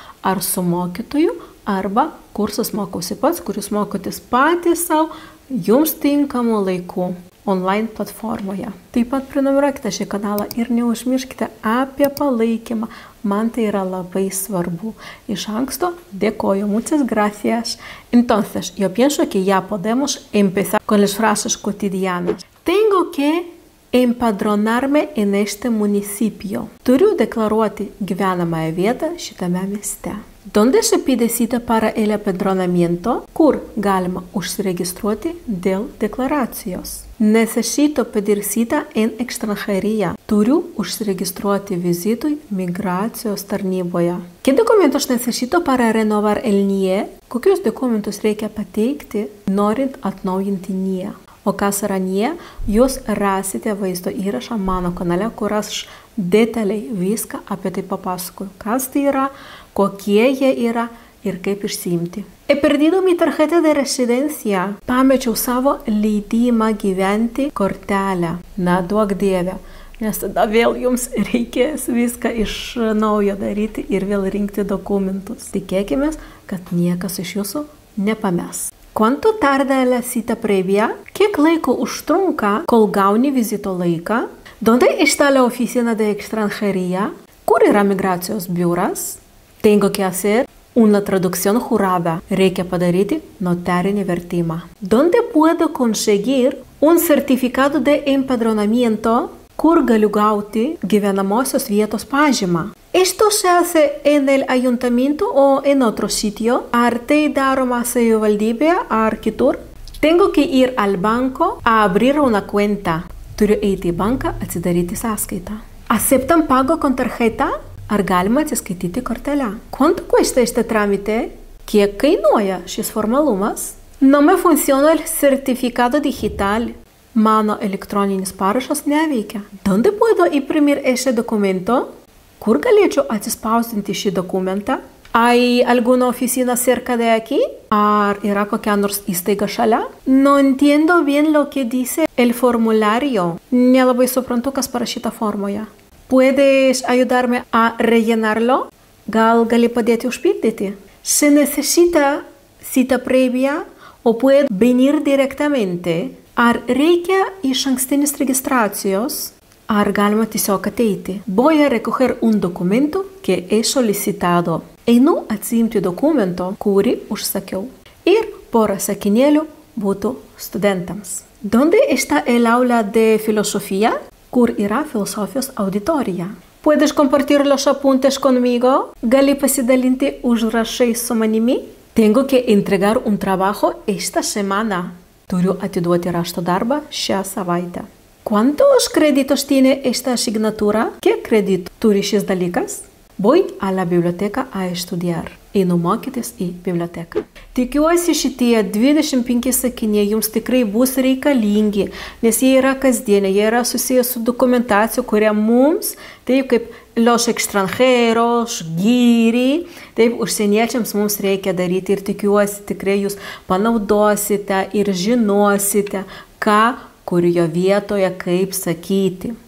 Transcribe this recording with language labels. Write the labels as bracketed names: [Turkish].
[Lithuanian] Ar su mokytoju, arba kursas mokausi pats, kur jūs mokotės patys savo, jums tinkamu laiku online platformoje. Taip pat prenumeruokite šį kanalą ir neužmirškite apie palaikymą. Man tai yra labai svarbu. Iš anksto dėkoju, [Spanish] muchas gracias. Entonces, yo pienso que ya podemos empezar con las frases cotidianas. Tengo que empadronarme en este municipio. [Lithuanian] Turiu deklaruoti gyvenamąją vietą šitame mieste. [Spanish] ¿Dónde se pide cita para el empadronamiento? [Lithuanian] Kur galima užsiregistruoti dėl deklaracijos? [Spanish] Necesito pedir cita en extranjería. [Lithuanian] Turiu užsiregistruoti vizitui migracijos tarnyboje. [Spanish] ¿Qué documentos necesito para renovar el NIE? [Lithuanian] Kokius dokumentus reikia pateikti, norint atnaujinti NIE? O kas yra NIE, jūs rasite vaizdo įrašą mano kanale, kur aš detaliai viską apie tai papasakoju. Kas tai yra, kokie jie yra ir kaip išsiimti. [Spanish] He perdido mi tarjeta de residencia. [Lithuanian] Pamečiau savo leidimą gyventi kortelę. Na, duok Dieve, nes tada vėl jums reikės viską iš naujo daryti ir vėl rinkti dokumentus. Tikėkime, kad niekas iš jūsų nepames. [Spanish] ¿Cuánto tarda la cita previa? [Lithuanian] Kiek laiko užtrunka, kol gauni vizito laiką? [Spanish] ¿Dónde está la oficina de extranjería? [Lithuanian] Kur yra migracijos biuras? [Spanish] Tengo que hacer una traducción jurada. [Lithuanian] Reikia padaryti notarinį vertimą. [Spanish] ¿Dónde puedo conseguir un certificado de empadronamiento? [Lithuanian] Kur galiu gauti gyvenamosios vietos pažymą? [Spanish] ¿Esto se hace en el ayuntamiento o en otro sitio? [Lithuanian] Ar tai daroma savivaldybėje ar kitur? [Spanish] Tengo que ir al banco a abrir una cuenta. [Lithuanian] Turiu eiti į banką atsidaryti sąskaitą. [Spanish] ¿Aceptan pago con tarjeta? [Lithuanian] Ar galima atsiskaityti kortelę? [Spanish] ¿Cuánto cuesta este trámite? [Lithuanian] Kiek kainuoja šis formalumas? [Spanish] No me funciona el certificado digital. [Lithuanian] Mano elektroninis parašas neveikia. [Spanish] ¿Dónde puedo imprimir ese documento? [Lithuanian] Kur galėčiau atsispausdinti šį dokumentą? [Spanish] ¿Hay alguna oficina cerca de aquí? [Lithuanian] Ar yra kokia nors įstaiga šalia? [Spanish] No entiendo bien lo que dice el formulario. [Lithuanian] Nelabai suprantu, kas parašyta formoje. [Spanish] ¿Puedes ayudarme a rellenarlo? [Lithuanian] Gal gali padėti užpildyti? [Spanish] ¿Se necesita cita previa o puedo venir directamente? [Lithuanian] Ar reikia išankstinės registracijos? Ar galima tiesiog ateiti? [Spanish] Voy a recoger un documento que he solicitado. [Lithuanian] Einu atsiimti dokumento, kurį užsakiau. Ir porą sakinėlių būtų studentams. [Spanish] ¿Dónde está el aula de filosofía? [Lithuanian] Kur yra filosofijos auditorija? [Spanish] ¿Puedes compartir los apuntes conmigo? [Lithuanian] Gali pasidalinti užrašais su manimi? [Spanish] Tengo que entregar un trabajo esta semana. [Lithuanian] Turiu atiduoti rašto darbą šią savaitę. [Spanish] ¿Cuántos créditos tiene esta asignatura? ¿Qué crédito [Lithuanian] turi šis dalykas? [Spanish] Voy a la biblioteca a estudiar. [Lithuanian] Einu mokytis į biblioteką. Tikiuosi šitie 25 sakiniai jums tikrai bus reikalingi, nes jie yra kasdieniai, jie yra susijęs su dokumentacija, kuria mums, taip kaip [Spanish] los extranjeros, [Lithuanian] gyri, taip užsieniečiams mums reikia daryti ir tikiuosi tikrai jūs panaudosite ir žinosite, ką kurioje vietoje kaip sakyti.